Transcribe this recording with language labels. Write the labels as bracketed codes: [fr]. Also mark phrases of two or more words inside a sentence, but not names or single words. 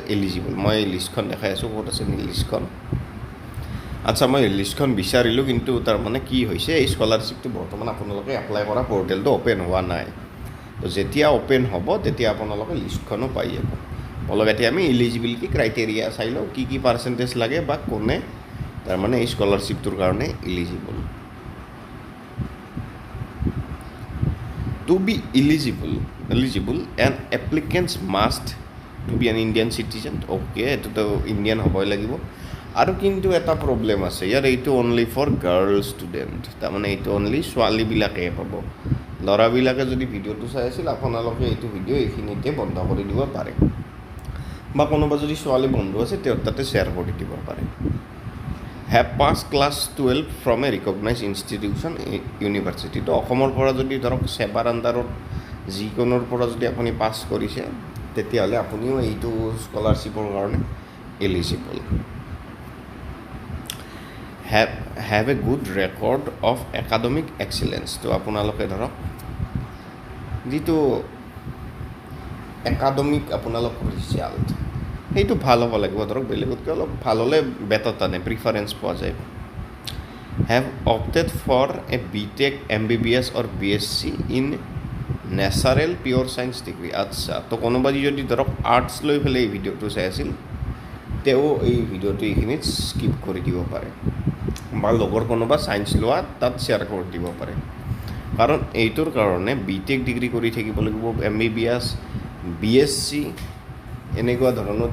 [as] এলিজিবল মই লিষ্টখন দেখাই আছো ক'ত আছে লিষ্টখন আচ্ছা মই লিষ্টখন বিচাৰিলো কিন্তু তাৰ মানে কি হৈছে এই স্কলাৰশ্বিপটো বৰ্তমান আপোনালোকে এপ্লাই কৰা পোৰ্টেলটো ওপেন হোৱা নাই তো যেতিয়া ওপেন হ'ব তেতিয়া আপোনালোকে লিষ্টখনো পাই যাব বলক এতিয়া আমি এলিজিবিলিটি ক্ৰাইটেৰিয়া চাই লওঁ কি পাৰ্সেন্টেজ লাগে বা কোনে তাৰ মানে এই স্কলাৰশ্বিপটোৰ কাৰণে এলিজিবল [en] to be eligible an applicants must to be an Indian citizen okay [as] এটো তো ইন্ডিয়ান হ'বই লাগিব আৰু কিন্তু এটা প্ৰবলেম আছে ইয়াৰ এইটো [en] only for girl student [as] তাৰ মানে এইটো only ছোৱালী বিলাকে পাব লৰা বিলাকে যদি ভিডিওটো চাই আছিল আপোনালোকে এইটো ভিডিও এইখিনিতে বন্ধ কৰি দিব পাৰে বা কোনোবা যদি ছোৱালী বন্ধু আছে তেওঁ তাতে শেয়াৰ কৰি দিব পাৰে [en] have passed class 12 from a recognized institution university [as] তো অসমৰ পৰা যদি ধৰক সেবাৰ আন্ডাৰত যিকোনৰ পৰা যদি আপুনি পাস কৰিছে তেতিয়ালে আপুনিও এইটো স্কলাৰশ্বিপৰ কাৰণে এলিজিবল [en] have a good record of academic excellence [as] তো আপোনালোকে ধৰক যেটো একাডেমিক আপোনালোকৰ ৰিজাল্ট সেইটো ভাল হ'ব লাগিব ধৰক বেলেগতকৈ অলপ ভাল হ'লে বেটাৰ টানে প্ৰিফাৰেঞ্চ পোৱা যায় [en] have opted for a BTech MBBS or BSc in natural pure science degree [as] আচ্ছা তো কোনোবা যদি ধৰক আৰ্টছ লৈ পেলাই এই ভিডিঅ'টো চাই আছিল তেওঁ এই ভিডিঅ'টো এইখিনিত স্কিপ কৰি দিব পাৰে বা লগৰ কোনোবা ছায়েন্স লোৱা তাত শ্বেয়াৰ কৰি দিব পাৰে কাৰণ এইটোৰ কাৰণে BTech ডিগ্ৰী কৰি থাকিব লাগিব MBBS BSc এনেকুৱা ধৰণৰ